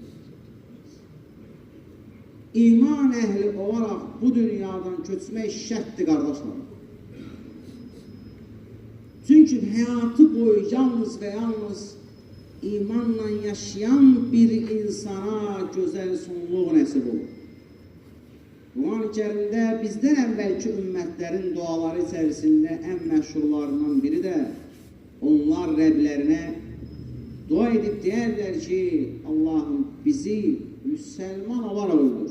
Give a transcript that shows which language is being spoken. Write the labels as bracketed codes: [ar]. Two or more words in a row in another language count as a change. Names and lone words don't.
[az] İman ehli olarak bu dünyadan köçmək şərtdir kardeşler. [tr] Çünkü hayatı boyu yalnız ve yalnız imanla yaşayan bir insana güzel sonluq nəsib olur. [az] Quran-ı Kerimdə bizdən əvvəlki ümmətlərin duaları içərisində ən məşhurlarından biri də onlar Rəblərinə dua edib deyərlər ki, Allahım bizi müsəlman olaraq öldür.